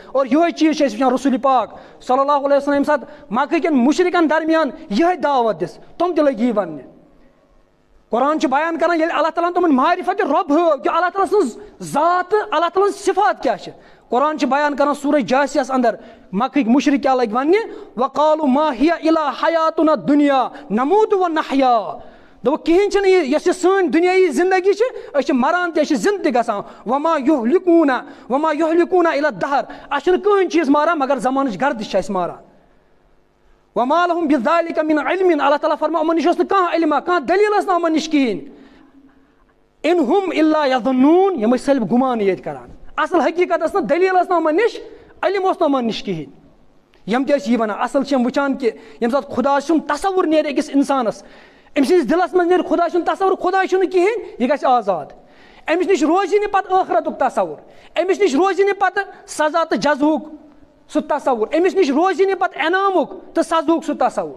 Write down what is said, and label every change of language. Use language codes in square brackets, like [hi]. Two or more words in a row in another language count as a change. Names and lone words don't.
[ks] اور یِہے چیٖز چھِ أسۍ وٕچھان رسول پاک [ar] صلی اللہ علیہ وسلم [ks] ییٚمہِ ساتہٕ مکہ کٮ۪ن مُشرکن درمیان یِہے دعوت دِژ تِم تہِ لٔگۍ یی وننہِ. قرآن چھُ بیان کران ییٚلہِ اللہ تعالیٰ ہن تِمن معرفت رۄب ہٲو کہِ اللہ تعالیٰ سٕنٛز ذات تہٕ اللہ تعالیٰ ہٕنٛز صفات کیاہ چھِ. قرآن چھُ بیان کران سورہ جاسیس اندر مکہٕکۍ مُشرک کیاہ لٔگۍ وننہِ [ar] وقالوا ما ہی الا حیاتنا الدنیا نموت ونحیا. [ks] دوٚپُکھ کِہیٖنۍ چھُنہٕ یہِ یۄس یہِ سٲنۍ دُنیٲیی زندگی چھِ أسۍ چھِ مران تہِ أسۍ چھِ زنٛدٕ تہِ گژھان [ar] وما یہلکونا الا الدہر. [ks] اَسہِ چھُنہٕ کٕہٕنۍ چیٖز ماران مگر زمانٕچ گردش چھِ اَسہِ ماران. [ar] وما لہم بذالک من علم. [ks] اللہ تعالیٰ فرماو یِمن نِش اوس نہٕ کانٛہہ علما کانٛہہ دٔلیٖل ٲس نہٕ یِمن نِش کِہیٖنۍ. [ar] ان ہم الا یظنون [ks] یِم ٲسۍ صرف گُمانٕے یٲتۍ کران اصل حقیٖقت ٲس نہٕ دٔلیٖل ٲس نہٕ یِمن نِش علم اوس نہٕ یِمن نِش کِہیٖنۍ. یِم تہِ ٲسۍ یی ونان اصل چھِ یِم وٕچھان کہِ ییٚمہِ ساتہٕ خۄدا سُنٛد تصوُر نیرِ أکِس انسانس أمۍ سٕنٛدِس دِلس منٛز نیرِ خۄدا سُنٛد تصوُر خۄدا چھُنہٕ کِہیٖنۍ یہِ گژھِ آزاد. أمِس نِش روزی نہٕ پتہٕ ٲخرتُک تصوُر أمِس نِش روزی نہٕ پتہٕ سزا تہٕ جزہُک سُہ تصوُر أمِس نِش روزی نہٕ پتہٕ انعامُک تہٕ سزہُک سُہ تصوُر.